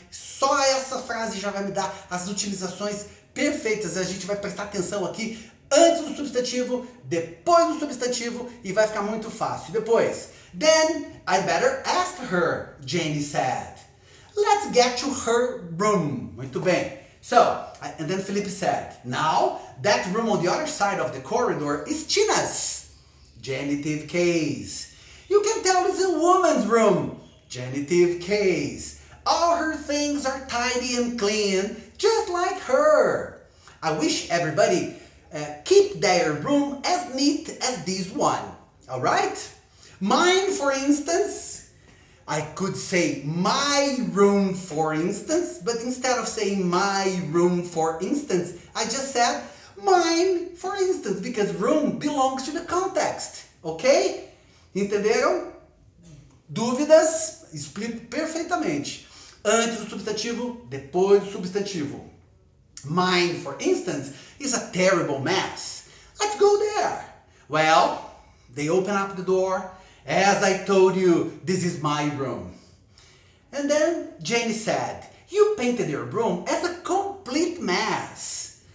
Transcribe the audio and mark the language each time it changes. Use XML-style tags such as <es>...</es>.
<pt>Só essa frase já vai me dar as utilizações perfeitas. A gente vai prestar atenção aqui antes do substantivo, depois do substantivo e vai ficar muito fácil.</pt> <en>Depois, then I better ask her, Janie said. Let's get to her room.</en> <pt>Muito bem.</pt> <en>So, and then Felipe said, now that room on the other side of the corridor is Tina's. Genitive case. You can tell it's a woman's room. Genitive case. All her things are tidy and clean, just like her. I wish everybody keep their room as neat as this one. All right? Mine, for instance, I could say my room, for instance, but instead of saying my room, for instance, I just said mine, for instance, because room belongs to the context, ok?</en> <pt>Entenderam? Dúvidas? Explico perfeitamente. Antes do substantivo, depois do substantivo.</pt> <en>Mine, for instance, is a terrible mess. Let's go there. Well, they open up the door. As I told you, this is my room. And then Janie said, you painted your room as a complete mess.</en>